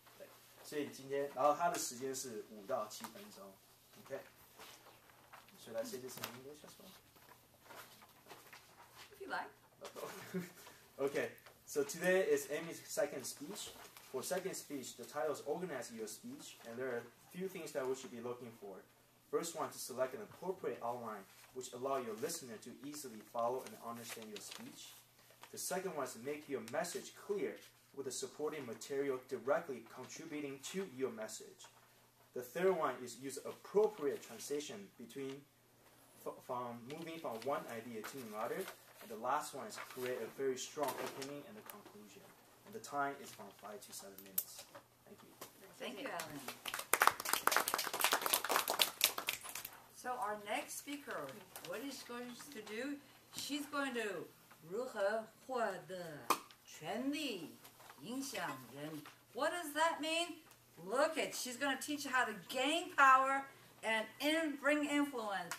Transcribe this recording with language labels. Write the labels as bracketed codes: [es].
[zh] 对，所以今天，然后它的时间是5到7分钟。 [en] OK。 Should I say this in English as well? If you like. Okay, so today is Amy's second speech. For second speech, the title is Organize Your Speech, and there are a few things that we should be looking for. First one, to select an appropriate outline which allow your listener to easily follow and understand your speech. The second one is to make your message clear with the supporting material directly contributing to your message. The third one is use appropriate transition from moving from one idea to another. And the last one is create a very strong opening and a conclusion. And the time is from 5 to 7 minutes. Thank you. Thank you, Alan. So our next speaker, what is going to do? She's going to [zh] 如何获得权力影响人. [en] What does that mean? Look it. She's going to teach you how to gain power and bring influence.